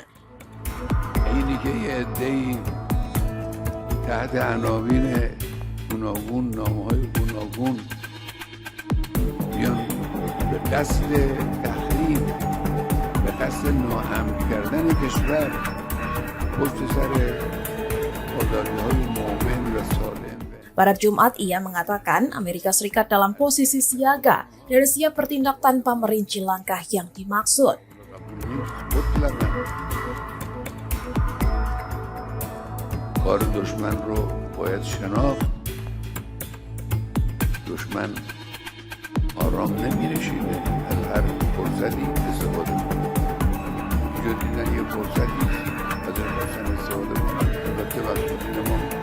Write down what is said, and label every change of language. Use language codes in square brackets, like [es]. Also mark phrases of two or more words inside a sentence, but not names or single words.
[fa] اینی که یه عده‌ای تحت عناوین گوناگون نامه‌های گوناگون بیان به قصد تحریم به قصد ناامن کردن کشور پشت سر آزادی‌های مؤمن و سالم. [id] Pada Jumat, ia mengatakan Amerika Serikat dalam posisi siaga dan siap bertindak tanpa merinci langkah yang dimaksud. [fa] مطلقاً کار دشمن رو باید شناخت. دشمن آرام نمی‌نشینه، از هر فرصتی استفاده می‌کنه. اینجا دیدن یه فرصتی از این خواستن استفاده کنن. البته مسئولین ما